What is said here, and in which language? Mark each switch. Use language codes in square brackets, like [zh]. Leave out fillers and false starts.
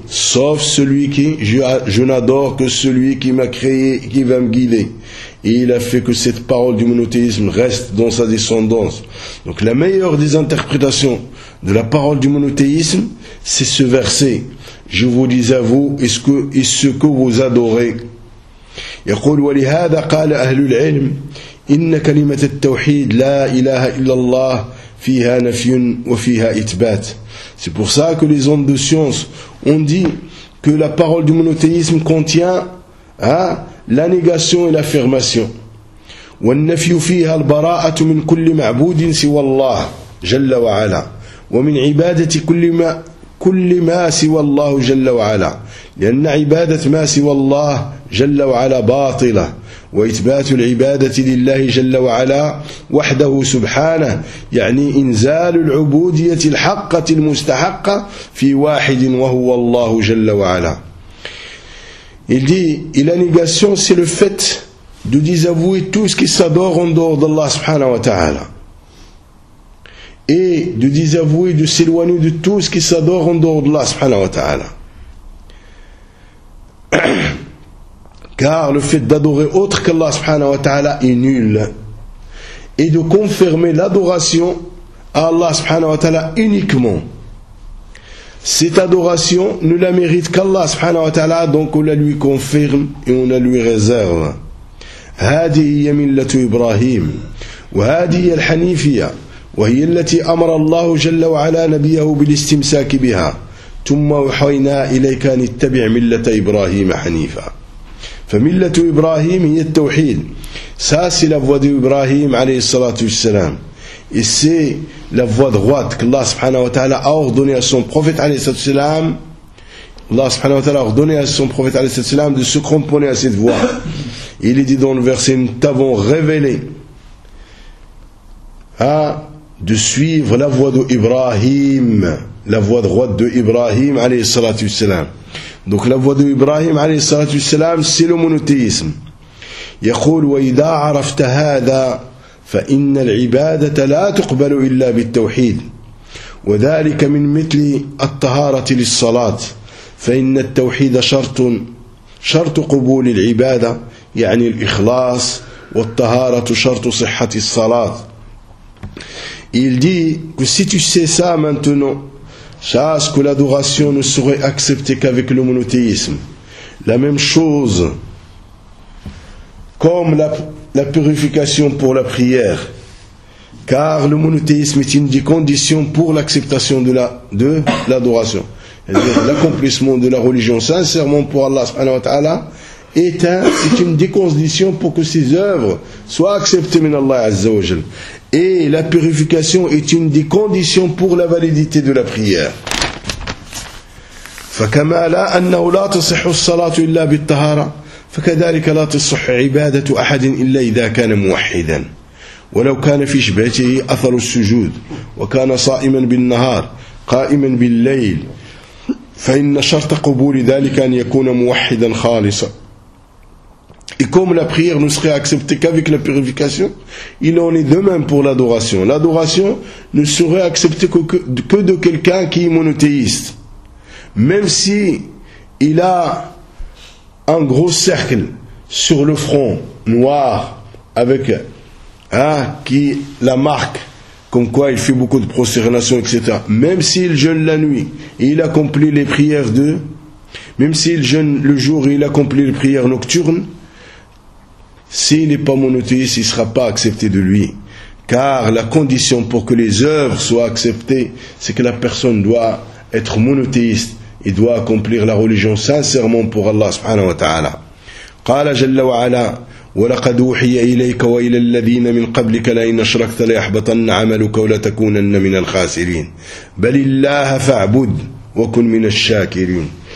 [fr] Sauf celui qui, je n'adore que celui qui m'a créé qui va me guider. Et il a fait que cette parole du monothéisme reste dans sa descendance. Donc la meilleure des interprétations de la parole du monothéisme, c'est ce verset. Je vous dis à vous, est-ce que vous adorez? [ar] يقول ولهذا قال أهل العلم إن كلمة التوحيد لا إله إلا الله فيها نفي وفيها إثبات. [fr] C'est pour ça que les hommes de science ont dit que la parole du monothéisme contient la négation et l'affirmation. [ar] والنفي فيها البراءة من كل معبود سوى الله جل وعلا ومن عبادة كل ما سوى الله جل وعلا لأن عبادة ما سوى الله جل وعلا باطلة وإثبات العبادة لله جل وعلا وحده سبحانه يعني إنزال العبودية الحقة المستحقة في واحد وهو الله جل وعلا. [fr] Il dit, et la négation, c'est le fait de désavouer tout ce qui s'adore en dehors d'Allah subhanahu wa ta'ala. Et de désavouer, de s'éloigner de tout ce qui s'adore en dehors d'Allah subhanahu wa ta'ala. Car le fait d'adorer autre qu'Allah subhanahu wa ta'ala est nul. Et de confirmer l'adoration à Allah subhanahu wa ta'ala uniquement. Cette adoration ne la mérite qu'Allah subhanahu wa ta'ala, donc on la lui confirme et on la lui réserve. [ar] هذه هي ملة إبراهيم وهذه هي الحنيفية وهي التي أمر الله جل وعلا نبيه بالاستمساك بها ثم أوحينا إليك أن اتبع ملة إبراهيم حنيفا. فملة إبراهيم هي التوحيد. [fr] Ça c'est la voie d'Ibrahim عليه الصلاة والسلام. Et c'est la voie droite qu'Allah subhanahu wa ta'ala a ordonné à son prophète alayhi salatu salam. Allah subhanahu wa ta'ala a ordonné à son prophète alayhi salatu salam de se cramponner à cette voie. Il est dit dans le verset, nous t'avons révélé de suivre la voie d'Ibrahim, la voie droite d'Ibrahim alayhi salatu salam. Donc la voie d'Ibrahim alayhi salatu salam, c'est le monothéisme. [ar] يقول وإذا عرفت هذا فإن العبادة لا تقبل إلا بالتوحيد وذلك من مثل الطهارة للصلاة فإن التوحيد شرط قبول العبادة يعني الإخلاص والطهارة شرط صحة الصلاة. [fr] Il dit que si tu sais ça maintenant, sache que l'adoration ne serait acceptée qu'avec le monothéisme. La même chose comme la purification pour la prière. Car le monothéisme est une des conditions pour l'acceptation de l'adoration. C'est-à-dire l'accomplissement de la religion sincèrement pour Allah subhanahu wa ta'ala est une des conditions pour que ses œuvres soient acceptées [ar] min Allah azza wa jal. [fr] Et la purification est une des conditions pour la validité de la prière. [ar] فكما لا أنه لا تصح الصلاة إلا بالطهارة فكذلك لا تصح عبادة أحد إلا إذا كان موحدا ولو كان في شبهته أثر السجود وكان صائما بالنهار قائما بالليل فإن شرط قبول ذلك أن يكون موحدا خالصا. [fr] Et comme la prière ne serait acceptée qu'avec la purification, il en est de même pour l'adoration. L'adoration ne serait acceptée que de quelqu'un qui est monothéiste, même si il a un gros cercle sur le front noir avec qui la marque comme quoi il fait beaucoup de prosternations, etc. Même s'il jeûne la nuit et il accomplit les prières de, même s'il jeûne le jour et il accomplit les prières nocturnes, s'il n'est pas monothéiste, il ne sera pas accepté de lui. Car la condition pour que les œuvres soient acceptées, c'est que la personne doit être monothéiste. Il doit accomplir la religion sincèrement pour Allah subhanahu wa ta'ala. [ar] قال جل وعلا ولقد أوحي إليك وإلى الذين من قبلك لئن أشركت ليحبطن عملك ولتكونن من الخاسرين بل الله فاعبد وكن من الشاكرين.